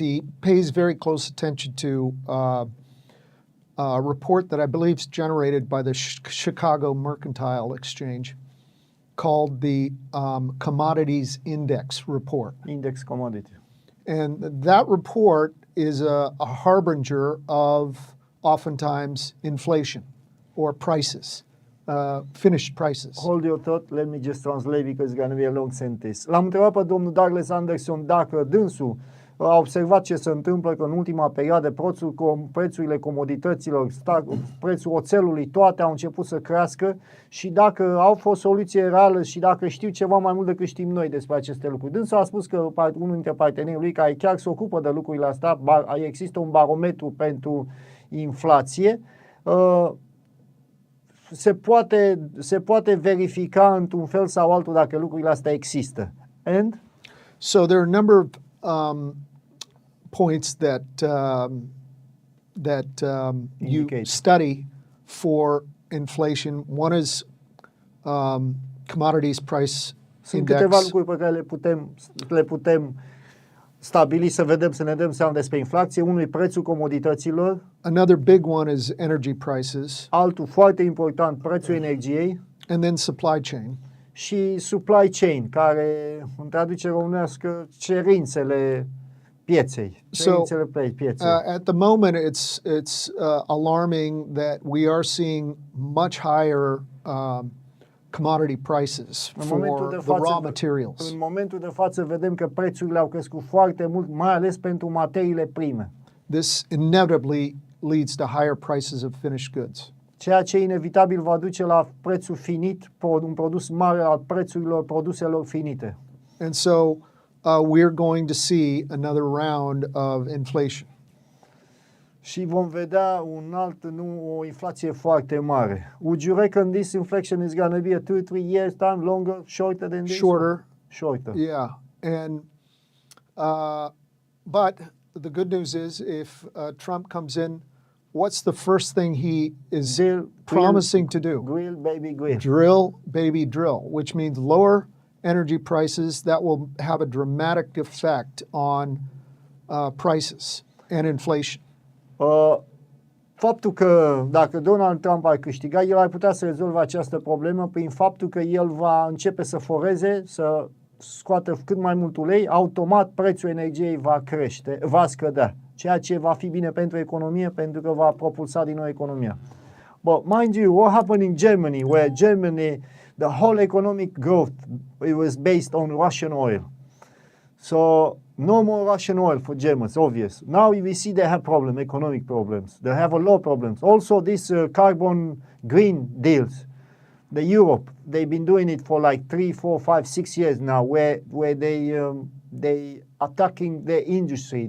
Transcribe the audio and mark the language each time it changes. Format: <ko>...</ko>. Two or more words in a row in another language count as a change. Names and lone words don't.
<en>He pays very close attention to a report that I believe is generated by the Chicago Mercantile Exchange called the Commodities Index Report. Index commodity. And that report is a harbinger of oftentimes inflation or prices, finished prices. Hold your thought, let me just translate because it's going to be a long sentence.</en> <ro>L-am întrebat pe domnul Douglas Anderson dacă dânsul a observat ce se întâmplă, că în ultima perioadă prețurile comodităților, prețul oțelului, toate au început să crească și dacă au fost soluție reală și dacă știu ceva mai mult decât știm noi despre aceste lucruri. Dânsul a spus că unul dintre partenerii lui care chiar se ocupă de lucrurile astea, există un barometru pentru inflație, se poate verifica într-un fel sau altul dacă lucrurile astea există.</ro> <en>And? So there are a number of points that you study for inflation. One is commodities price</en> <ro>Sunt</ro> <en>index.</en> <ro>câteva lucruri pe care le putem stabili să vedem, să ne dăm seama despre inflație. Unul e prețul comodităților.</ro> <en>Another big one is energy prices.</en> <ro>Altul foarte important, prețul energiei.</ro> <en>And then supply chain. Și supply chain,</en> <ro>care în traducere românească cerințele pieței.</ro> <en>At the moment, it's alarming that we are seeing much higher commodity prices for the raw materials.</en> <ro>În momentul de față vedem că prețurile au crescut foarte mult, mai ales pentru materiile prime.</ro> <en>This inevitably leads to higher prices of finished goods.</en> <ro>Ceea ce inevitabil va duce la prețul finit, un produs mare al prețurilor produselor finite.</ro> <en>And so we're going to see another round of inflation.</en> <ro>Și vom vedea o inflație foarte mare.</ro> <en>Would you reckon this inflation is going to be a 2-3 years time, longer, shorter than this? Shorter. Yeah. And but the good news is if Trump comes in, what's the first thing he is promising to do? Grill, baby, grill. Drill, baby, drill, which means lower energy prices. That will have a dramatic effect on prices and inflation.</en> <ro>Faptul că dacă Donald Trump ar câștiga, el ar putea să rezolve această problemă prin faptul că el va începe să foreze, să scoată cât mai mult ulei, automat prețul energiei va scădea, ceea ce va fi bine pentru economie, pentru că va propulsa din nou economia.</ro> <en>But mind you, what happened in Germany, where Germany, the whole economic growth, it was based on Russian oil. So no more Russian oil for Germans, obvious. Now we see they have economic problems. They have a lot of problems. Also, this carbon green deals, the Europe, they've been doing it for like 3, 4, 5, 6 years now, where they attacking the industry.</en>